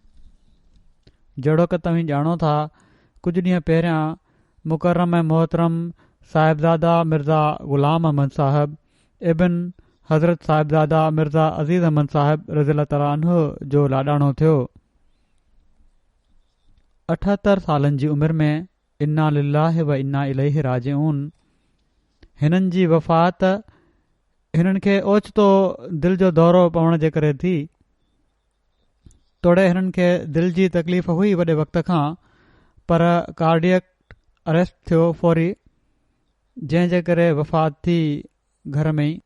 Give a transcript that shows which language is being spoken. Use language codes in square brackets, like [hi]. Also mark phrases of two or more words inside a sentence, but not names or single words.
[sd] जहिड़ो कि तव्हीं ॼाणो था, कुझु ॾींहं पहिरियां मुकर्रम ऐं मोहतरम साहिबज़ादा मिर्ज़ा ग़ुलाम अहमद साहिब इब्न हज़रत साहिबज़ादा मिर्ज़ा अज़ीज़ अहमद साहिब [ar] رضي الله تعالى عنه [sd] जो लाॾाणो थियो। [ar] 78 [sd] सालनि जी उमिरि में [ar] إنا لله وإنا إليه راجعون. [sd] हिननि जी वफ़ात हिननि खे ओचितो दिलि जो दौरो पवण जे करे थी। तोड़े हिननि खे दिलि जी तकलीफ़ हुई वॾे वक़्त खां, पर [en] cardiac arrest [sd] थियो फौरी, जंहिं जे करे वफ़ात थी घर में ई।